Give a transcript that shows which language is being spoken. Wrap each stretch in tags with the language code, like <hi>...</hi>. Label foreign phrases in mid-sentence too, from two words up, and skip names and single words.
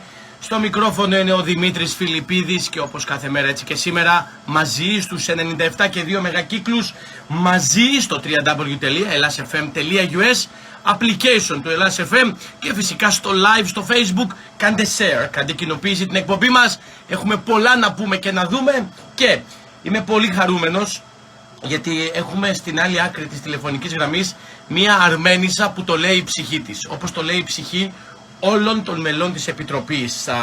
<el>Στο μικρόφωνο είναι ο Δημήτρης Φιλιππίδης και όπως κάθε μέρα έτσι και σήμερα μαζί στους 97 και 2 μεγακύκλους, μαζί στο www.elasfm.us, application του Ελλάς FM και φυσικά στο live στο Facebook. Κάντε share, κάντε κοινοποίηση την εκπομπή μας. Έχουμε πολλά να πούμε και να δούμε και είμαι πολύ χαρούμενος γιατί έχουμε στην άλλη άκρη της τηλεφωνικής γραμμής μία Αρμένισσα που το λέει η ψυχή της, όπως το λέει η ψυχή όλων των μελών της Επιτροπής.</el>